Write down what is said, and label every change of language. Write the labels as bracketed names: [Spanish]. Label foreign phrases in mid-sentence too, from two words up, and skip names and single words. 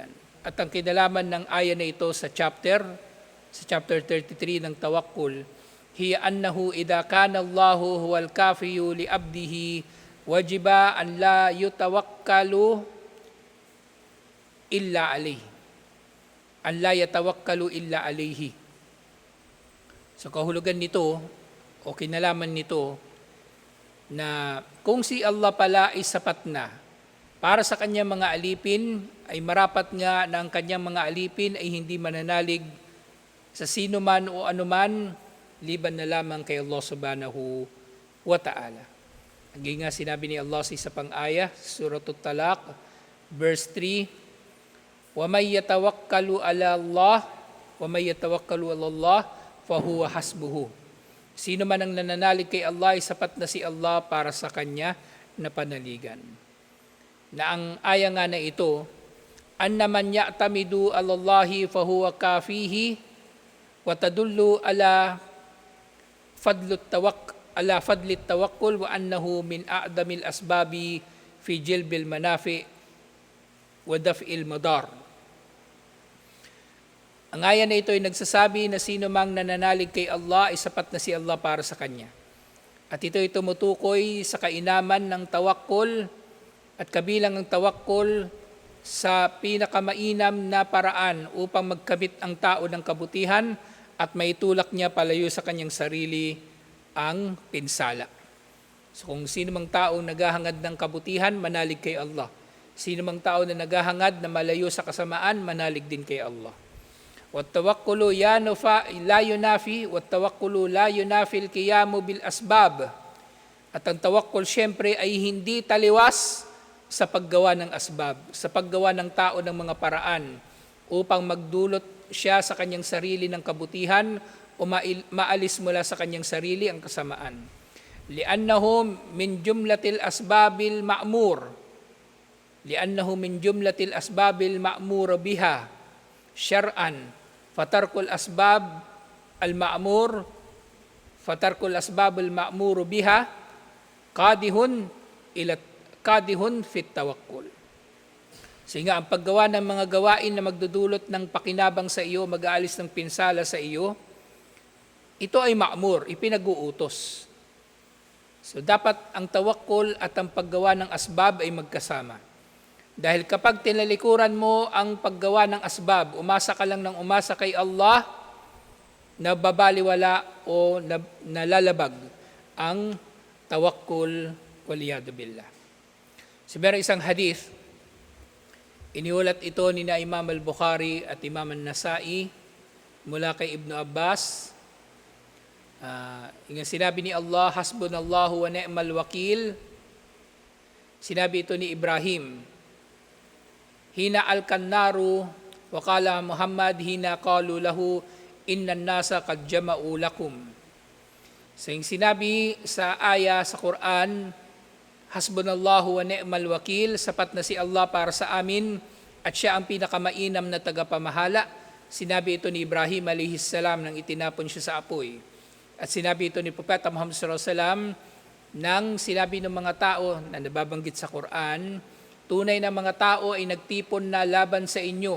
[Filipino] At ang kinalaman ng aya na ito sa chapter 33 ng Tawakkul, [Arabic] هي أنه إذا كان الله هو الكافي لعبده وجب أن لا يتوكل إلا عليه. أن لا يتوكل إلا عليه. [Filipino] So kahulugan nito o kinalaman nito na kung si Allah pala ay sapat na para sa kanyang mga alipin, ay marapat nga na ang kanyang mga alipin ay hindi mananalig sa sino man o anuman liban na lamang kay Allah [Arabic] سبحانه وتعالى. [Filipino] Ang nga sinabi ni Allah sa isa pang aya, Suratul Talaq, [English] verse 3, [Arabic] وَمَنْ يَتَوَكَّلُ عَلَى اللَّهِ وَمَنْ يَتَوَكَّلُ عَلَى اللَّهِ فَهُوَ حَسْبُهُ. [Filipino] Sino man ang nananalig kay Allah, ay sapat na si Allah para sa kanya na panaligan. Na ang aya nga na ito, [Arabic] أن من يعتمد على الله فهو كافيه وتدل على فضل التوكل وأنه من أعظم الأسباب في جلب المنافع ودفع المضار. [Filipino] Ang aya na ito ay nagsasabi na sino mang nananalig kay Allah ay sapat na si Allah para sa kanya. At ito ay tumutukoy sa kainaman ng tawakkul at kabilang ang tawakkul sa pinakamainam na paraan upang magkamit ang tao ng kabutihan at maitulak niya palayo sa kanyang sarili ang pinsala. So kung sino mang tao naghahangad ng kabutihan, manalig kay Allah. Sino mang tao na naghahangad na malayo sa kasamaan, manalig din kay Allah. [Arabic] والتوكل لا ينافي والتوكل لا ينافي القيام بالأسباب. [Filipino] At ang tawakkul syempre ay hindi taliwas sa paggawa ng asbab, sa paggawa ng tao ng mga paraan upang magdulot siya sa kanyang sarili ng kabutihan o maalis mula sa kanyang sarili ang kasamaan. [Arabic] لأنه من جملة الأسباب المأمور. لأنه من جملة الأسباب المأمور بها شرعا. فترك الأسباب المأمور فترك الأسباب المأمور بها قادح في التوكل. [Filipino] Sige, ang paggawa ng mga gawain na magdudulot ng pakinabang sa iyo, mag-aalis ng pinsala sa iyo, ito ay ma'mur, ipinag-uutos. So dapat ang tawakkul at ang paggawa ng asbab ay magkasama. Dahil kapag tinalikuran mo ang paggawa ng asbab, umasa ka lang ng umasa kay Allah, nababaliwala o nalalabag ang tawakkul [Arabic] والعياذ بالله. [Filipino] So meron isang hadith, iniulat ito ni na Imam al-Bukhari at Imam al-Nasai mula kay Ibn Abbas Yung sinabi ni Allah, [Arabic] حسبنا الله ونعم الوكيل, [Filipino] sinabi ito ni Ibrahim, [Arabic] حين ألقي النار وقال محمد حين قالوا له إن الناس قد جمعوا لكم. [Filipino] So yung sinabi sa aya sa Quran, [Arabic] حسبنا الله ونعم الوكيل, [Filipino] sapat na si Allah para sa amin at siya ang pinakamainam na tagapamahala. Sinabi ito ni Ibrahim [Arabic] عليه السلام [Filipino] nang itinapon siya sa apoy. At sinabi ito ni Propeta Muhammad [Arabic] صلى الله عليه وسلم [Filipino] nang sinabi ng mga tao na nababanggit sa Quran, tunay na mga tao ay nagtipon na laban sa inyo.